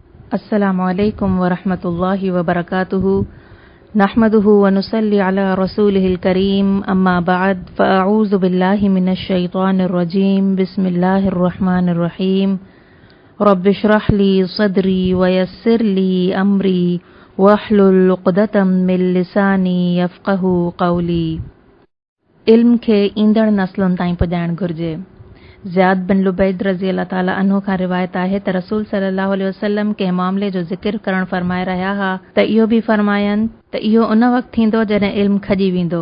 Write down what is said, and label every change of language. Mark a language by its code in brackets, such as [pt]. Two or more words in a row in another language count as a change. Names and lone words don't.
[ar] السلام عليكم ورحمة الله وبركاته نحمده ونصلي على رسوله الكريم أما بعد فأعوذ بالله من الشيطان الرجيم. بسم الله الرحمن الرحيم. رب اشرح لي صدري ويسر لي أمري واحلل عقدة من لساني يفقهوا قولي. [sd] इल्म खे ईंदड़ नस्लुनि ताईं पुॼाइणु घुर्जे। ज़ियाद बिन लुबैद [ar] رضي الله تعالى عنه [sd] खां रिवायत आहे त रसूल [ar] صلى الله عليه وسلم [sd] कंहिं मामले जो ज़िक्र करणु फरमाए रहिया हुआ त इहो बि फरमायनि त इहो उन वक़्तु थींदो जॾहिं इल्मु खॼी वेंदो।